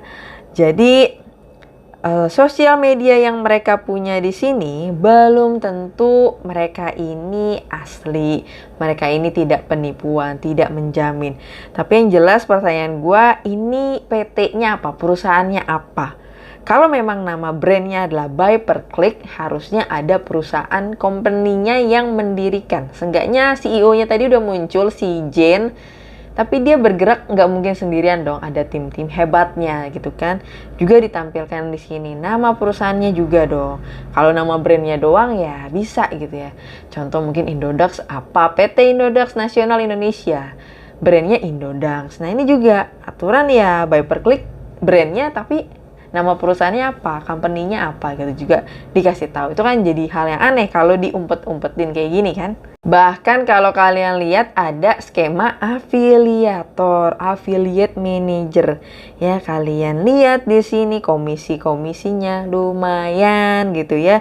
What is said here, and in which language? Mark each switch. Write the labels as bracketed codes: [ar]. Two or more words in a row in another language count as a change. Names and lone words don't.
[id] Jadi sosial media yang mereka punya di sini belum tentu mereka ini asli, mereka ini tidak penipuan, tidak menjamin. Tapi yang jelas pertanyaan gue, ini PT-nya apa, perusahaannya apa? Kalau memang nama brandnya adalah buy per click, harusnya ada perusahaan company-nya yang mendirikan. Seenggaknya CEO-nya tadi udah muncul, si Jane. Tapi dia bergerak nggak mungkin sendirian dong, ada tim-tim hebatnya gitu kan. Juga ditampilkan di sini nama perusahaannya juga dong. Kalau nama brandnya doang ya bisa gitu ya. Contoh mungkin Indodax apa, PT Indodax Nasional Indonesia, brandnya Indodax. Nah ini juga aturan ya, buy per click brandnya, tapi nama perusahaannya apa, company-nya apa gitu juga dikasih tahu. Itu kan jadi hal yang aneh kalau diumpet-umpetin kayak gini kan. Bahkan kalau kalian lihat ada skema afiliator, [en] affiliate manager. [id] Ya, kalian lihat di sini komisi-komisinya lumayan gitu ya.